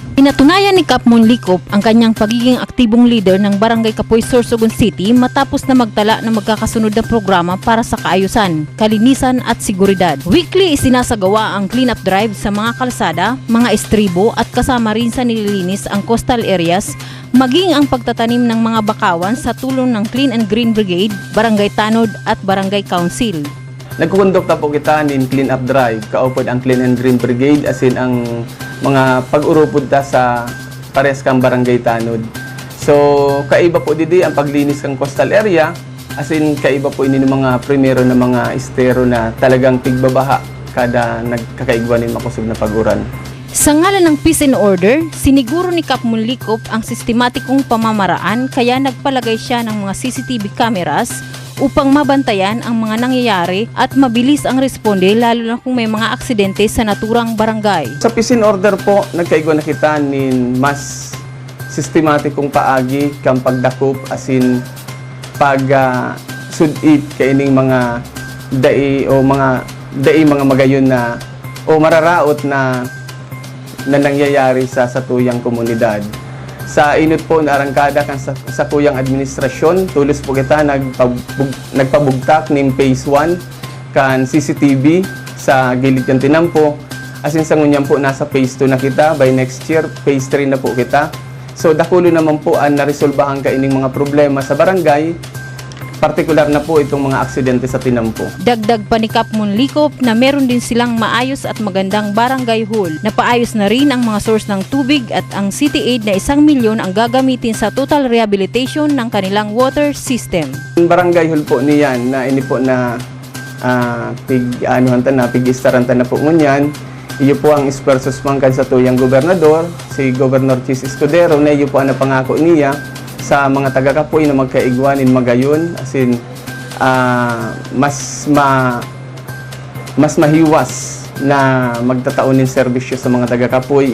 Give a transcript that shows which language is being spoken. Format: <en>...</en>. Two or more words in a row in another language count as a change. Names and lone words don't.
<tl>Pinatunayan ni Kap Monlicop ang kanyang pagiging aktibong leader ng Barangay Kapoy, Sorsogon City matapos na magtala ng magkakasunod na programa para sa kaayusan, kalinisan at seguridad. Weekly isinasagawa ang clean-up drive sa mga kalsada, mga estribo at kasama rin sa nililinis ang</tl> <en>coastal areas,</en> <tl>maging ang pagtatanim ng mga bakawan sa tulong ng Clean and Green Brigade, Barangay Tanod at Barangay Council.</tl> <bik>Nagkukondukta po kita ng</bik> <en>clean-up drive,</en> <bik>kaupod ang Clean and Green Brigade, as in ang mga pag-urupod ta sa pares kang Barangay Tanod. So, kaiba po didi ang paglinis ng</bik> <en>coastal area,</en> <bik>as in kaiba po ini ng mga primero na mga estero na talagang tigbabaha kada nagkakaigwanin makusog na paguran.</bik> <tl>Sa ngalan ng</tl> <en>peace and order,</en> <tl>siniguro ni Kap Monlicop ang sistematikong pamamaraan kaya nagpalagay siya ng mga CCTV cameras upang mabantayan ang mga nangyayari at mabilis ang responde lalo na kung may mga aksidente sa naturang barangay.</tl> <bik>Sa</bik> <en>peace and order</en> <bik>po, nagkaigwa na kita nin mas sistematikong paagi kang pagdakop as in pag sudit kaining mga mga magayon na o mararaot na nangyayari sa tuyang komunidad. Sa inot po na arangkada kan sa tuyang administrasyon, tulos po kita nagpabugtak ng phase 1 kan CCTV sa gilid kan tinampo. Asin sa ngunyan po nasa phase 2 na kita,</bik> <en>by next year</en> <bik>phase 3 na po kita. So dakulo naman po ang naresolbahan kaining mga problema sa barangay, partikular na po itong mga aksidente sa tinampo.</bik> <tl>Dagdag pa ni Kap Monlicop na meron din silang maayos at magandang barangay hall. Napaayos na rin ang mga source ng tubig at ang City Aid na 1 milyon ang gagamitin sa</tl> <en>total rehabilitation</en> <tl>ng kanilang</tl> <en>water system.</en> <bik>Ang barangay hall po niyan na ini po na pig-istaranta na po ngunyan. Iyo po ang ispersos mangkan sa tuyang gobernador, si Governor Chis Escudero, na iyo po ang napangako niya sa mga taga-Kapoy na magkaigwanin magayon, as in mas mahiwas na magtataon ng serbisyo sa mga taga-Kapoy.</bik>